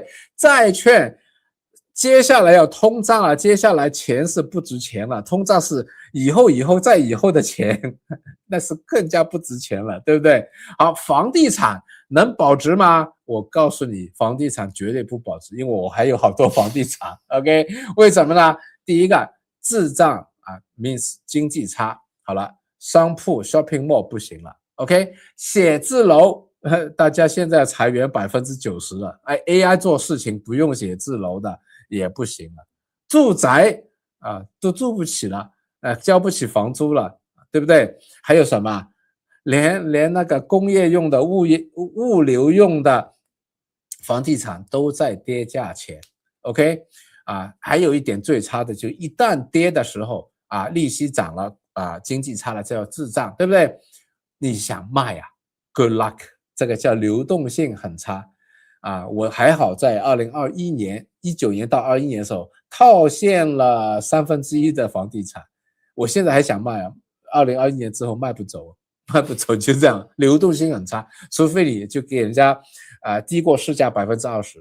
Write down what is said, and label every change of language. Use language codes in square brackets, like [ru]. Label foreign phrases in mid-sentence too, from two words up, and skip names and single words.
[zh] 債券接下來要通脹了，接下來錢是不值錢了，通脹是以後再以後的錢，那是更加不值錢了，對不對？好，房地產能保值嗎？我告訴你，房地產絕對不保值，因為我還有好多房地產。OK， 為什麼呢？第一個，滯脹啊 ，means 經濟差。好了，商鋪 [en] shopping mall [zh] 不行了。OK， 寫字樓，大家現在裁員90%了。AI 做事情不用寫字樓的也不行了。住宅啊，都住不起了，交不起房租了，对不對？還有什麼？连那個工業用的物流用的房地產都在跌價錢。OK， 啊，還有一點最差的，就一旦跌的時候啊，利息漲了啊，經濟差了，這叫滯脹，對不對？你想賣啊 ， [en] good luck， [zh] 這個叫流動性很差啊。我還好在2021年、19年到21年的時候套現了1/3的房地產，我現在還想賣啊，2021年之後賣不走。就這樣，流動性很差，除非你就给人家低過市價20%。